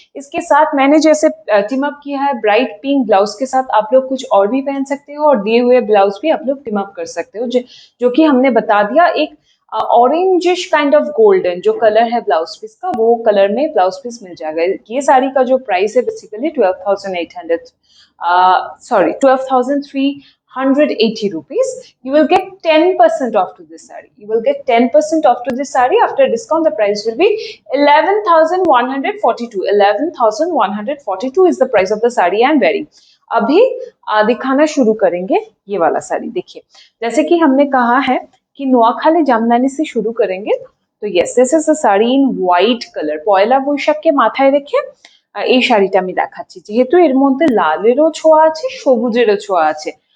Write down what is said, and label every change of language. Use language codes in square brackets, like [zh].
[hi] इसके साथ मैंने जैसे टीम अप किया है ब्राइट पिंक ब्लाउज के साथ, आप लोग कुछ और भी पहन सकते हो, और दिए हुए ब्लाउज भी आप लोग टीम अप कर सकते हो, जो कि हमने बता दिया। एक ऑरेंजिश काइंड ऑफ गोल्डन जो कलर है ब्लाउज पीस का, वो कलर में ब्लाउज पीस मिल जाएगा। ये साड़ी का जो प्राइस है basically 12,800, [en] sorry [hi] 12,380 rupees. [en] You will get 10% off to this saree. You will get 10% off to this saree. After discount, the price will be 11,142. 11,142 is the price of the saree I am wearing. [hi] अभी दिखाना शुरू करेंगे ये वाला साड़ी। देखिए, जैसे कि हमने कहा है कि নোয়াখালী জামদানি से शुरू करेंगे, तो [en] Yes this is the sari in white colour. [bn] পয়লা বৈশাখকে মাথায় রেখে এই শাড়িটা আমি দেখাচ্ছি, যেহেতু এর মধ্যে লালেরও ছোঁয়া আছে, সবুজেরও ছোঁয়া আছে।